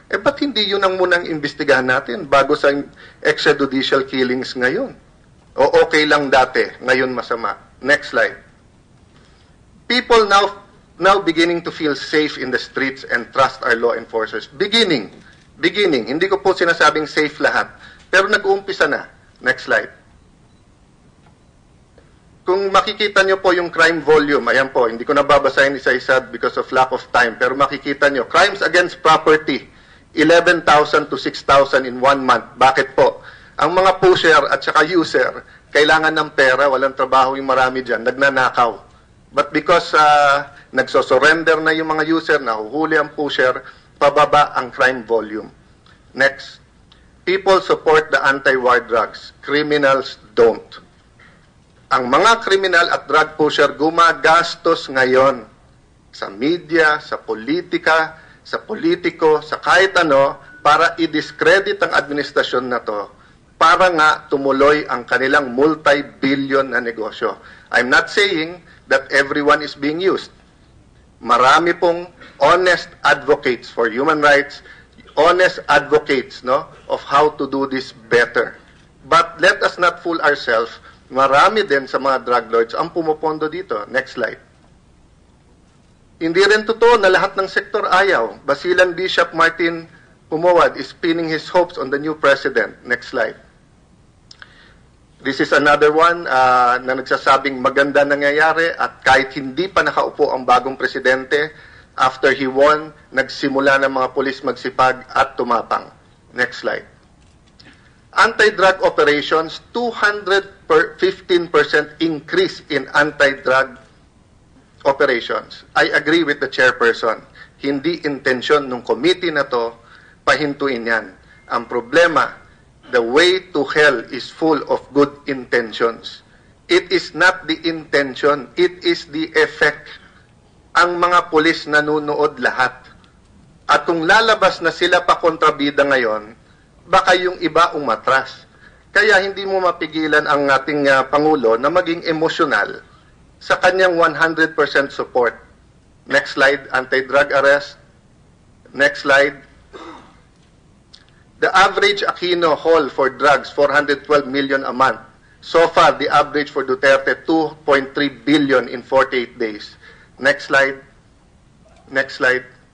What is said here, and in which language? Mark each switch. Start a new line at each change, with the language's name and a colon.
Filipino: Eh ba't hindi yun ang munang imbestigahan natin bago sa extrajudicial killings ngayon? O okay lang dati, ngayon masama.
English: Next slide. People now beginning to feel safe in the streets and trust our law enforcers.
Filipino: Beginning. Hindi ko po sinasabing safe lahat, pero nag-uumpisa na.
English: Next slide.
Filipino: Kung makikita nyo po yung crime volume, ayan po, hindi ko nababasahin isa-isa
English: because of lack of time,
Filipino: pero makikita nyo, crimes against property, 11,000 to 6,000 in 1 month. Bakit po? Ang mga pusher at saka user, kailangan ng pera, walang trabaho yung marami dyan, nagnanakaw.
English: But because
Filipino: nagsosurrender na yung mga user, nahuhuli ang pusher, pababa ang crime volume.
English: Next. People support the anti-war drugs. Criminals don't.
Filipino: Ang mga kriminal at drug pusher gumagastos ngayon sa media, sa politika, sa politiko, sa kahit ano, para i-discredit ang administrasyon na to, para nga tumuloy ang kanilang multi-billion na negosyo.
English: I'm not saying that everyone is being used. Marami pong honest advocates for human rights, honest advocates of how to do this better. But let us not fool ourselves.
Filipino: Marami din sa mga drug lords ang pumupondo dito.
English: Next slide.
Filipino: Hindi rin totoo na lahat ng sektor ayaw.
English: Basilan Bishop Martin Pumawad is pinning his hopes on the new president. Next slide. This is another one
Filipino: na nagsasabing maganda nangyayari at kahit hindi pa nakaupo ang bagong presidente,
English: after he won,
Filipino: nagsimula ng mga pulis magsipag at tumapang.
English: Next slide. Anti-drug operations, 215% increase in anti-drug operations. I agree with the chairperson.
Filipino: Hindi intensyon ng committee na to pahintuin yan. Ang problema,
English: the way to hell is full of good intentions. It is not the intention, it is the effect.
Filipino: Ang mga pulis nanunood lahat. At kung lalabas na sila pa kontrabida ngayon, baka yung iba umatras. Kaya hindi mo mapigilan ang ating Pangulo na maging emosyonal sa kanyang 100% support.
English: Next slide, anti-drug arrest. Next slide. The average Aquino haul for drugs, 412 million a month. So far, the average for Duterte, 2.3 billion in 48 days. Next slide. Next slide.